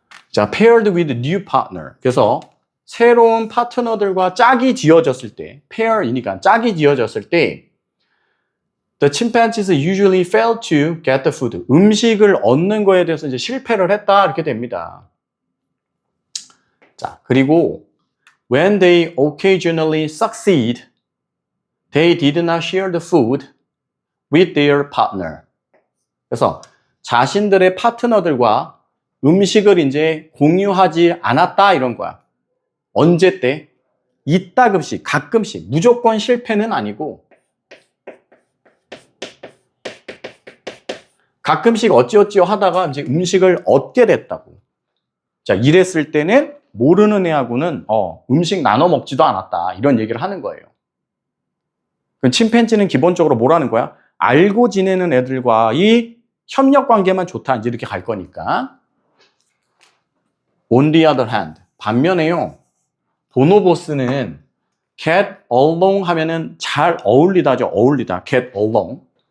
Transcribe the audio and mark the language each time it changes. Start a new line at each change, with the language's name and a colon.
English: 자, paired with new partner.
Korean: 그래서 새로운 파트너들과 짝이 지어졌을 때, pair이니까 짝이 지어졌을 때,
English: the chimpanzees usually fail to get the food.
Korean: 음식을 얻는 거에 대해서 이제 실패를 했다 이렇게 됩니다. 자, 그리고
English: when they occasionally succeed, they did not share the food with their partner.
Korean: 그래서 자신들의 파트너들과 음식을 이제 공유하지 않았다 이런 거야. 언제 때? 이따금씩, 가끔씩, 무조건 실패는 아니고 가끔씩 어찌어찌 하다가 이제 음식을 얻게 됐다고. 자, 이랬을 때는 모르는 애하고는 음식 나눠 먹지도 않았다 이런 얘기를 하는 거예요. 그럼 침팬지는 기본적으로 뭐라는 거야? 알고 지내는 애들과의 협력 관계만 좋다 이제 이렇게 갈 거니까.
English: On the other hand,
Korean: 반면에요. 보노보스는
English: get along
Korean: 하면은 잘 어울리다죠. 어울리다.
English: get along.